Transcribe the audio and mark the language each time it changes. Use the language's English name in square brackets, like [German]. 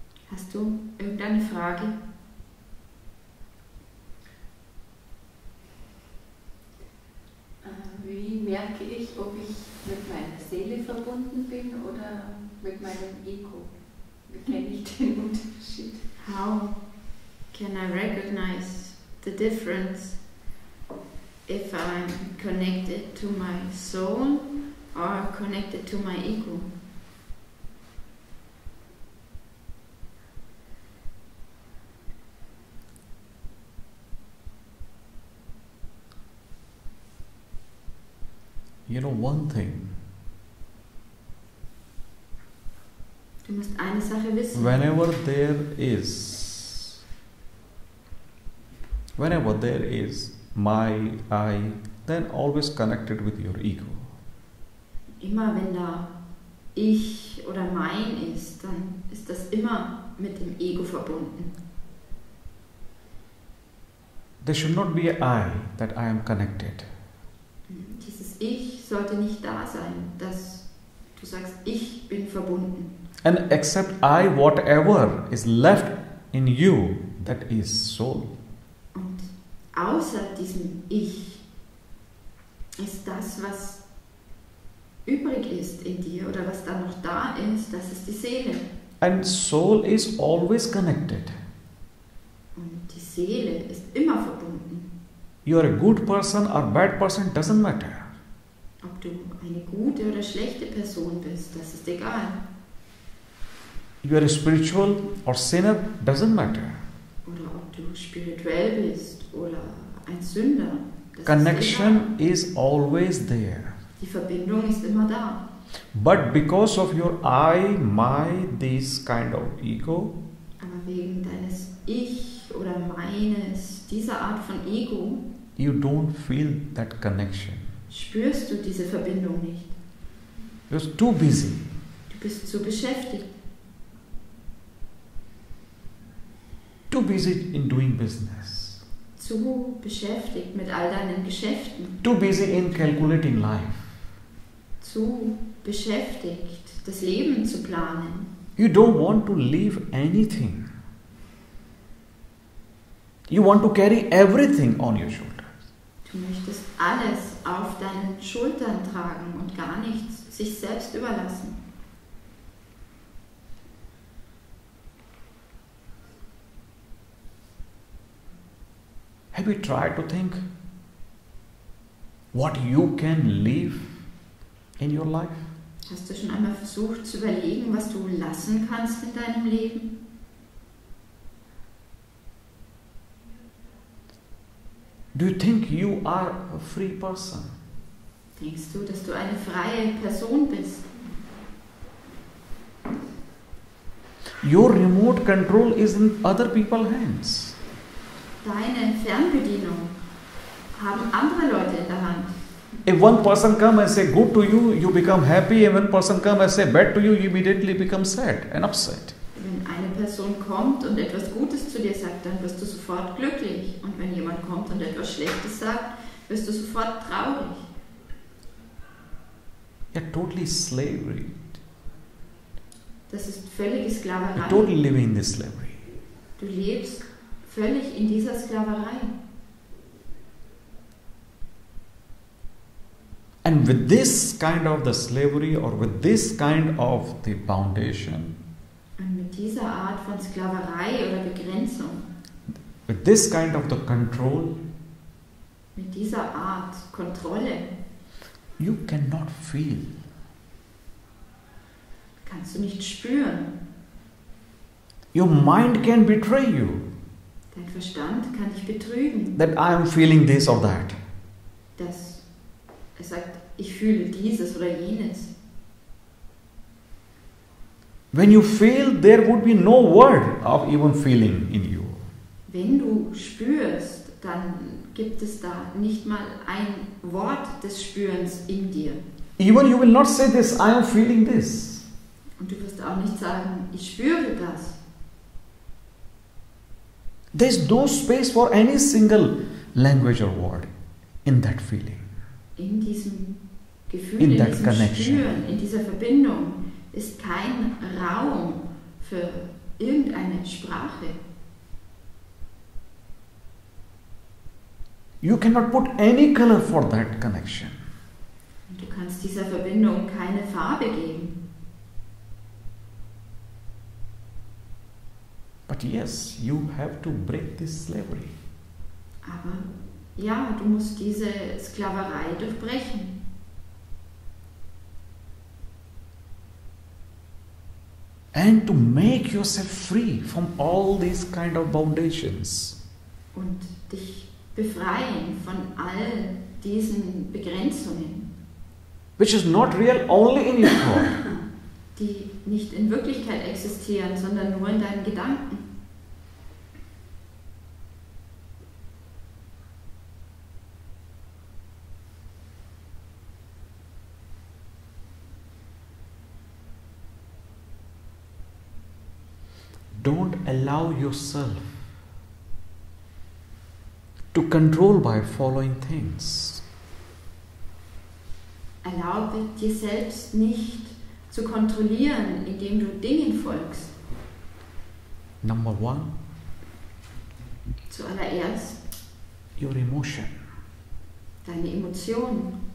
[German] Hast du irgendeine Frage? Wie merke ich, ob ich mit meiner Seele verbunden bin oder mit meinem Ego? Wie kenne ich den Unterschied? [English] How can I recognize the difference if I'm connected to my soul or connected to my ego? You know one thing. [German] Du musst eine Sache wissen. [English] Whenever there is my, I, then always connected with your ego. [German] Immer wenn da ich oder mein ist, dann ist das immer mit dem Ego verbunden. [English] There should not be a I that I am connected. [German] Dieses Ich sollte nicht da sein, dass du sagst, ich bin verbunden. [English] And except I, whatever is left in you, that is soul. [German] Und außer diesem Ich ist das, was übrig ist in dir oder was da noch da ist, das ist die Seele. [English] And soul is always connected. [German] Und die Seele ist immer verbunden. [English] You are a good person or bad person, doesn't matter. [German] Ob du eine gute oder schlechte Person bist, das ist egal. [English] You are a spiritual or sinner, doesn't matter. [German] Oder ob du spirituell bist oder ein Sünder, das [English] Connection [German] ist egal. [English] is always there. [German] Die Verbindung ist immer da. [English] But because of your I, my, this kind of ego, [German] Aber wegen deines Ich oder meines, dieser Art von Ego, [English] you don't feel that connection. [German] spürst du diese Verbindung nicht. [English] You're too busy. [German] Du bist zu beschäftigt. [English] Too busy in doing business. [German] Zu beschäftigt mit all deinen Geschäften. [English] Too busy in calculating life. [German] Zu beschäftigt, das Leben zu planen. [English] You don't want to leave anything. You want to carry everything on your shoulders. [German] Du möchtest alles auf deinen Schultern tragen und gar nichts sich selbst überlassen. [English] Have you tried to think what you can leave in your life? [German] Hast du schon einmal versucht zu überlegen, was du lassen kannst in deinem Leben? [English] Do you think you are a free person? [German] Denkst du, dass du eine freie Person bist? [English] Your remote control is in other people's hands. [German] Deine Fernbedienung haben andere Leute in der Hand. [English] If one person come and say good to you, you become happy. If one person come and say bad to you, you immediately become sad and upset. [German] Wenn eine Person kommt und etwas Gutes zu dir sagt, dann wirst du sofort glücklich. Und wenn jemand kommt und etwas Schlechtes sagt, wirst du sofort traurig. [English] You're totally slavery. [German] Das ist völlige Sklaverei. [English] You're totally living in this slavery. [German] Du lebst völlig in dieser Sklaverei. [English] And with this kind of the slavery or with this kind of the foundation, [German] Und mit dieser Art von Sklaverei oder Begrenzung, [English] with this kind of the control, [German] mit dieser Art Kontrolle, [English] you cannot feel. [German] kannst du nicht spüren. [English] Your mind can betray you [German] Dein Verstand kann dich betrügen, [English] that I am feeling this or that. [German] dass er sagt, ich fühle dieses oder jenes. [English] When you feel, there would be no word of even feeling in you. [German] Wenn du spürst, dann gibt es da nicht mal ein Wort des Spürens in dir. [English] Even you will not say this, I am feeling this. [German] Und du wirst auch nicht sagen, ich spüre das. [English] There is no space for any single language or word in that feeling. [German] In diesem Gefühl, [English] In [German] in [English] that [German] diesem [English] connection. [German] Spüren, in dieser Verbindung ist kein Raum für irgendeine Sprache. [English] You cannot put any color for that connection. [German] Und du kannst dieser Verbindung keine Farbe geben. [English] But yes, you have to break this slavery. [German] Aber ja, du musst diese Sklaverei durchbrechen. [English] And to make yourself free from all these kind of foundations. [German] Und dich befreien von all diesen Begrenzungen, [English] Which is not real only in your thought. [German] die nicht in Wirklichkeit existieren, sondern nur in deinen Gedanken. [English] Don't allow yourself to control by following things. [German] Erlaube dir selbst nicht zu kontrollieren, indem du Dingen folgst. [English] Number one, [German] Zuallererst [English] your emotion. [German] deine Emotionen.